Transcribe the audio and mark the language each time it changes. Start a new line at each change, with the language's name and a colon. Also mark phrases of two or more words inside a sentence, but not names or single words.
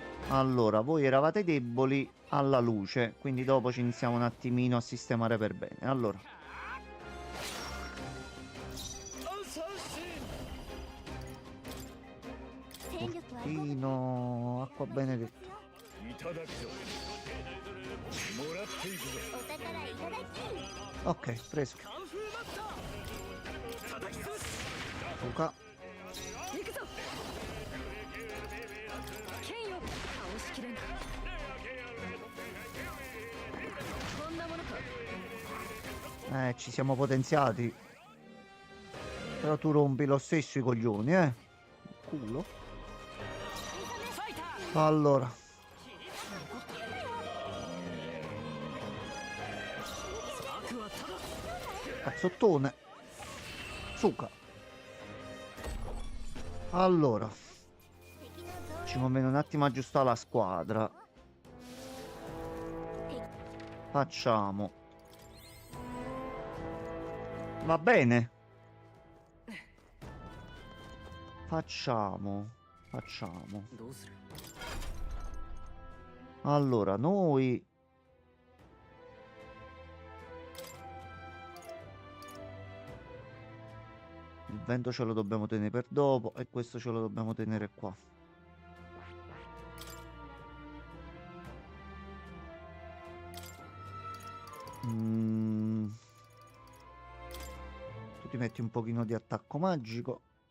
Italian: Allora, voi eravate deboli alla luce, quindi dopo ci iniziamo un attimino a sistemare per bene. Allora, Fortino, acqua benedetta.
Japanese: いただくぞもらっていくぞお宝いただき
Italian: Ok, preso. Luca.
Japanese: 行くぞ剣よ倒しきれんかこんなものか
Italian: Ci siamo potenziati. Però tu rompi lo stesso i coglioni, eh. Culo. Allora. Cazzottone. Suca. Allora. Ci conviene un attimo aggiustare la squadra. Facciamo. Va bene. Facciamo.
Japanese: どうする
Italian: Allora, noi... Il vento ce lo dobbiamo tenere per dopo e questo ce lo dobbiamo tenere qua. Tu ti metti un pochino di attacco magico.